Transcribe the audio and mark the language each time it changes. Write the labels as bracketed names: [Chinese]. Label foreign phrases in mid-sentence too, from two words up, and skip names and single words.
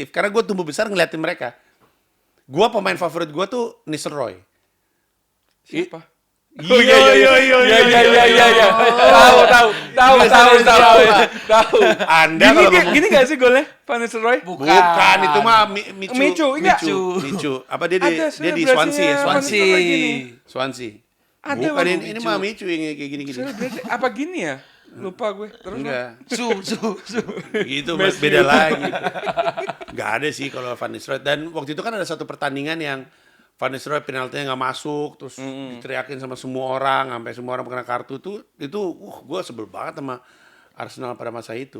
[Indonesian] Karena gue tumbuh besar ngeliatin mereka. Gue pemain favorit gue tuh Nistelrooy. Siapa? Iya. Tahu. Anda Gini, kalau ngomong- gini gak sih golnya Van Nistelrooy? Bukan, itu mah Michu. Michu, enggak. Michu. Apa dia Ada di selebrasinya Swansea ya? Van Swansea. Nistelrooy gini. Swansea. Ada, Bukan Bang, ini mah Michu yang kayak gini-gini. Berarti apa gini ya? Lupa gue. Terus Enggak. Su. Gitu Mas, beda lagi. Enggak ada sih kalau Van Nistelrooy. Dan waktu itu kan ada satu pertandingan yang Van Nistelrooy penaltinya nggak masuk, terus diteriakin sama semua orang, sampai semua orang kena kartu tuh, itu gue sebel banget sama Arsenal pada masa itu.